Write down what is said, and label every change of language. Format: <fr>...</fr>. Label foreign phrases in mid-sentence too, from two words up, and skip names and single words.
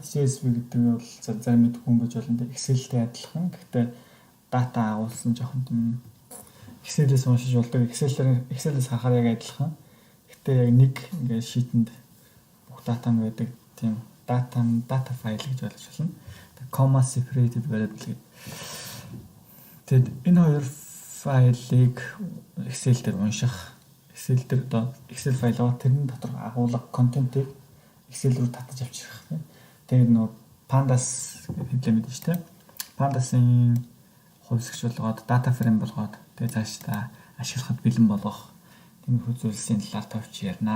<mn>CSV гэдэг нь бол зарим нэг хүмүүс болно тийм Excel-тэй адилхан. Гэхдээ дата агуулсан жоохон тийм Excel-ээс уншиж болдог. Excel-ээс харахаар яг адилхан. Гэхдээ яг нэг ингээд шийтэнд бүх дата нь байдаг тийм дата файл гэж ойлгож байна.</mn> <en>Comma separated variable</en> <mn>гэдэг. Тэгэд энэ хоёр файлыг Excel дээр унших Excel дээр одоо Excel файл аваад тэрний дотор агуулга контентыг Excel рүү татаж авчрах тийм. Тэгээд нөө Pandas гэдэг хэлээ мэдэн шүү дээ. Pandas-ын хувьсгч болгоод</mn> <en>data frame</en> <mn>болгоод тэгээд цаашдаа ашиглахад бэлэн болгох тиймэрхүү зүйлсийн талаар товч ярина.</mn>